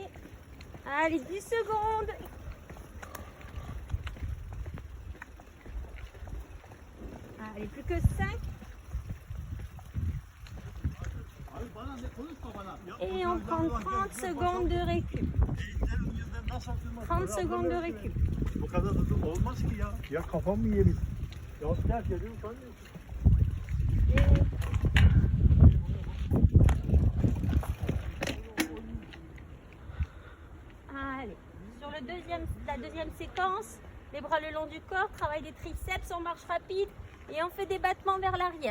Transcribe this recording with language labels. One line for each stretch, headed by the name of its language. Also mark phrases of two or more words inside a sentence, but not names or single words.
French: Allez, 10 secondes. Allez, plus que 5. Et on prend 30 secondes de récup. 30 secondes de récup.
Turkish: Bu kadar hızlı olmaz ki ya. Ya kafam mı yemiş? Ya sıcak geliyor sanıyor.
French: Allez, sur la deuxième séquence, les bras le long du corps, travail des triceps, on marche rapide et on fait des battements vers l'arrière.